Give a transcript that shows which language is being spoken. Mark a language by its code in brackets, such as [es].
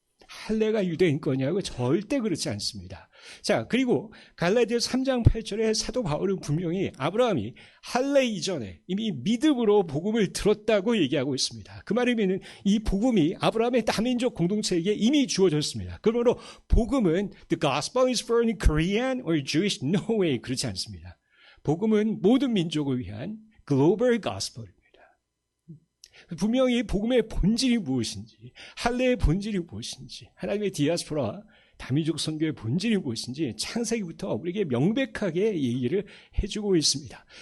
[ko] 할례가 유대인 거냐고 절대 그렇지 않습니다. 자, 그리고 갈라디아서 3장 8절에 사도 바울은 분명히 아브라함이 할례 이전에 이미 믿음으로 복음을 들었다고 얘기하고 있습니다. 그 말이면 이 복음이 아브라함의 다민족 공동체에게 이미 주어졌습니다. 그러므로 복음은 [en] the gospel is for Korean or Jewish? No way. [ko] 그렇지 않습니다. 복음은 모든 민족을 위한 [en] global gospel [ko] 입니다. 분명히 복음의 본질이 무엇인지, 할례의 본질이 무엇인지, 하나님의 디아스포라 다민족 선교의 본질이 무엇인지 창세기부터 우리에게 명백하게 얘기를 해주고 있습니다.